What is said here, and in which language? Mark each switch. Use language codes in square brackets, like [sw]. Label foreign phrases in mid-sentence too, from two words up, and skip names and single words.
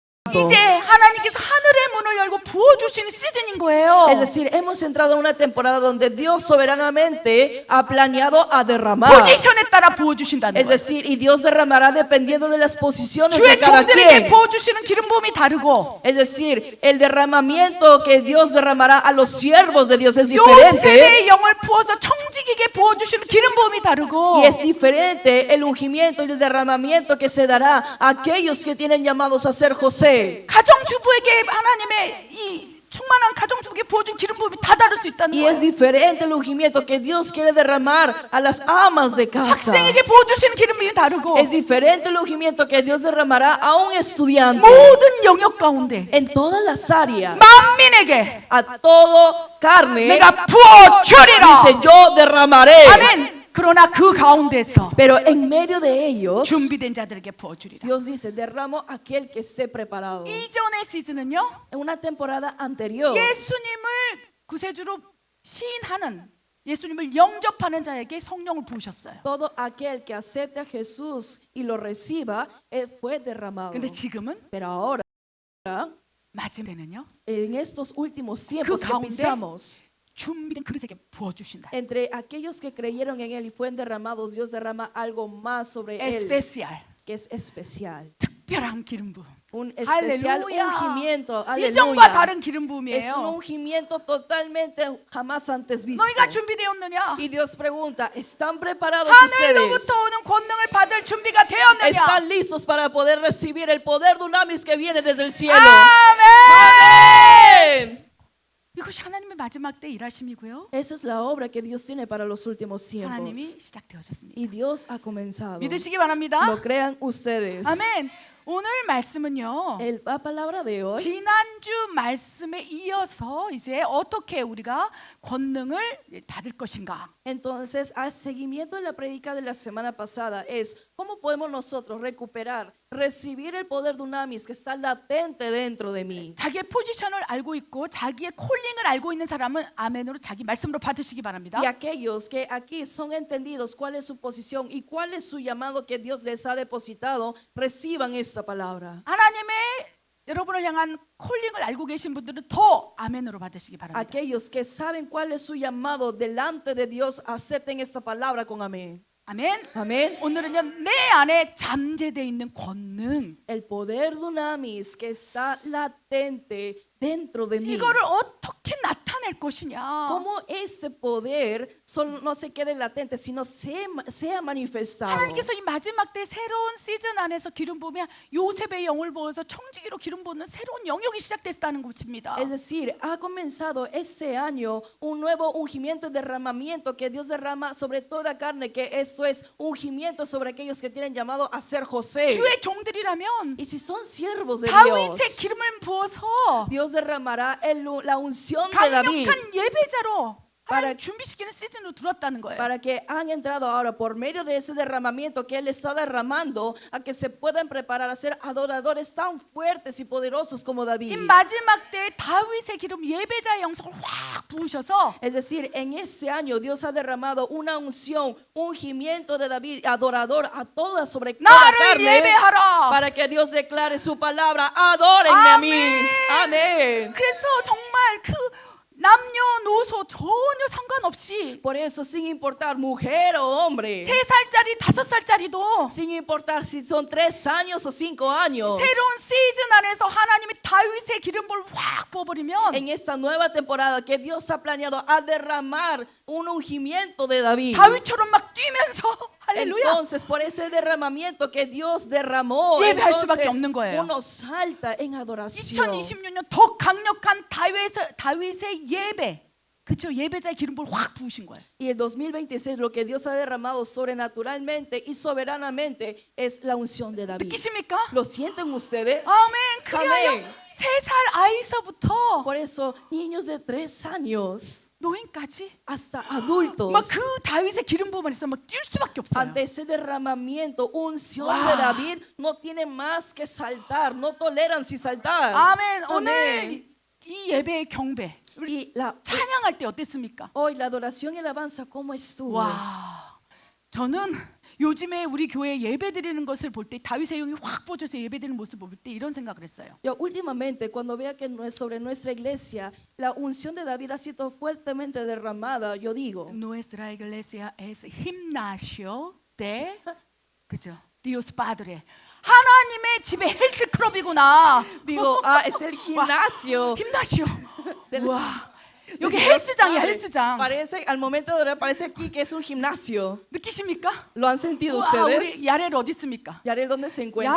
[ko] 이제 하나님께서 하늘의 문을 열고 부어주시는 시즌인 거예요. [es] Es decir, hemos entrado en una temporada donde Dios soberanamente ha planeado a derramar. [ko] 포지션에 따라 부어주신다는 [es] Es [ko] 거예요. [es] decir, y Dios derramará dependiendo de las posiciones de [ko] 주의 [es] cada [ko] 종들에게 [es] quien. [ko] 부어주시는 기름 부음이 다르고 [es] Es decir, el derramamiento que Dios derramará a los siervos de Dios es diferente. [ko] 요셉의 영을 부어서 청지기에게 부어주시는 기름 부음이 다르고 [es] Y es diferente el ungimiento y el derramamiento que se dará a aquellos que tienen llamados a ser José. [ko] 가정주부에게 하나님의 이 충만한 가정주부에게 부어준 기름 부음이 다 다를 수 있다는 [es] Y es [ko] 거예요. [es] diferente el ungimiento que Dios quiere derramar a las amas de casa. [ko] 학생에게 부어주시는 기름 부음이 다르고 [es] Es diferente el ungimiento que Dios derramará a un estudiante. [ko] 모든 영역 가운데 [es] En todas las áreas, [ko] 만민에게 [es] a todo carne, [ko] 내가 부어주리라. [es] dice yo derramaré. [ko] 아멘. 그러나 그 가운데서 [es] Pero en medio de ellos, [ko] 준비된 자들에게 부어주리라. [es] Dios dice, derramo aquel que esté preparado. [ko] 이전의 시즌은요, [es] En una temporada anterior, [ko] 예수님을 구세주로 시인하는, 예수님을 영접하는 자에게 성령을 부으셨어요. [es] todo aquel que acepte a Jesús y lo reciba, fue derramado. [ko] 근데 지금은 [es] Pero ahora, [ko] 마지막에는요, [es] en estos últimos tiempos [ko] 그 [es] que [ko] 가운데 [es] pisamos, [ko] 준비된 그릇에게 부어주신다. [es] entre aquellos que creyeron en Él y fueron derramados, Dios derrama algo más sobre Él, 에스페시알, que es especial. [ko] 특별한 기름 부음. [es] Un especial [ko] 할렐루야. [es] ungimiento. [ko] 이전과 [es] Aleluya. [ko] 다른 기름 [es] Es un [ko] 부음이에요. [es] ungimiento totalmente jamás antes visto. [ko] 너희가 준비되었느냐? [es] Y Dios pregunta, ¿están preparados [ko] 하늘로부터 [es] ustedes? [ko] 오는 권능을 받을 준비가 되었느냐? [es] ¿Están listos para poder recibir el poder dunamis que viene desde el cielo? [ko] 아멘. [es] ¡Amén! [ko] 이것이 하나님의 마지막 때 일하심이고요. [es] Esa es la obra que Dios tiene para los últimos [ko] 하나님이 [es] tiempos. [ko] 시작되었습니다. [es] Y Dios ha comenzado. [ko] 믿으시기 바랍니다. [es] Lo crean ustedes. [ko] 아멘. 오늘 말씀은요. [es] La palabra de hoy [ko] 지난주 말씀에 이어서 이제 어떻게 우리가 권능을 받을 것인가? [es] entonces al seguimiento de la prédica de la semana pasada es cómo podemos nosotros recuperar, recibir el poder dunamis que está latente dentro de mí. [ko] 자기의 포지션을 알고 있고 자기의 콜링을 알고 있는 사람은 아멘으로 자기 말씀으로 받으시기 바랍니다. [es] Y aquellos que aquí son entendidos cuál es su posición y cuál es su llamado que Dios les ha depositado, reciban esta palabra. [ko] 하나님의 여러분을 향한 콜링을 알고 계신 분들은 더 아멘으로 받으시기 바랍니다. [es] Aquellos que saben cuál es su llamado delante de Dios, acepten esta palabra con amén. [ko] 아멘. [es] Amén. [ko] 오늘은요 내 안에 잠재되어 있는 권능 [es] El poder dunamis que está latente dentro de mí. [ko] 이거를 어떻게 나타낼 것이냐? [es] Cómo ese poder solo no se quede latente, sino sea manifestado. [ko] 하나님께서 이 마지막 때 새로운 시즌 안에서 기름 부으면 요셉의 영을 부어서 청지기로 기름 부는 새로운 영역이 시작됐다는 것입니다. [es] Es decir, ha comenzado este año un nuevo ungimiento y derramamiento que Dios derrama sobre toda carne, que esto es ungimiento sobre aquellos que tienen llamado a ser José. [ko] 주의 종들이라면 [es] Y si son siervos de [ko] 다윗의 [es] Dios, [ko] 기름을 부어서 [es] Dios derramará la unción de David [ko] 강력한 예배자로 [es] para- [ko] 하나님 준비시키는 시즌으로 들어왔다는 거예요. [es] para que han entrado ahora por medio de ese derramamiento que Él está derramando a que se puedan preparar a ser adoradores tan fuertes y poderosos como [ko] 이 [es] David. [ko] 마지막 때 다윗의 기름 예배자의 영성을 확 부으셔서 [es] Es decir, en este año Dios ha derramado una unción, ungimiento de David, adorador a toda sobre toda [ko] 나를 [es] carne, [ko] 예배하라. [es] para que Dios declare su palabra, adórenme a mí. Amén. [ko] 그래서 정말 그 남녀노소 전혀 상관없이 [es] Por eso, sin importar mujer o hombre, [ko] 3살짜리 5살짜리도 [es] sin importar si son 3 años o 5 años, [ko] 새로운 시즌 안에서 하나님이 다윗의 기름을 확 부어버리면 [es] en esta nueva temporada que Dios ha planeado a derramar un ungimiento de David. [ko] 다윗처럼 막 뛰면서 할렐루야 [es] Entonces, por ese derramamiento que Dios derramó, [ko] 예배할 수밖에 [es] entonces, [ko] 없는 거예요. [es] uno salta en adoración. [ko] 2026년 더 강력한 다윗의 예배 그렇죠 예배자의 기름을 확 부으신 거예요. [es] Y el 2026 lo que Dios ha derramado sobrenaturalmente y soberanamente es la unción de David. [ko] 느끼십니까? [es] ¿Lo sienten ustedes? [ko] 아멘. 그리하여 [es] Amén. [ko] 3살 아이서부터 [es] Por eso, niños de 3 años [ko] 노인까지 [es] hasta adultos, [ko] 막 그 다윗의 기름 부음만 있으면 막 뛸 수밖에 없어요. [es] ante ese derramamiento, unción Wow. de David, no tienen más que saltar, no toleran si saltar. [ko] 아멘. [es] Amén. [ko] 오늘 이 예배의 경배 [es] Y la, [ko] 찬양할 때 어땠습니까? [es] hoy la adoración y alabanza, ¿cómo estuvo? [ko] 와, 저는 요즘에 우리 교회 예배 드리는 것을 볼 때 다윗의 영이 확 뻗어서 예배 드리는 모습을 볼 때 이런 생각을 했어요. [es] Yo últimamente, cuando vea que sobre nuestra iglesia la unción de David ha sido fuertemente derramada, yo digo, Nuestra iglesia es gimnasio de 그죠? Dios Padre. [ko] 하나님의 집에 헬스클럽이구나. [es] es el gimnasio. [ko] 힘나시오. [es] del- [ko] 와, [es] del [ko] 여기 [es] Dios [ko] 헬스장이야, [es] Padre. [ko] 헬스장. [es] Parece, al momento de orar, parece aquí que es un gimnasio. [ko] 느끼십니까? [es] ¿Lo han sentido [ko] 와, [es] ustedes? [ko] 우리 야렐 어디 있습니까? [es] Yarel, ¿dónde se encuentra?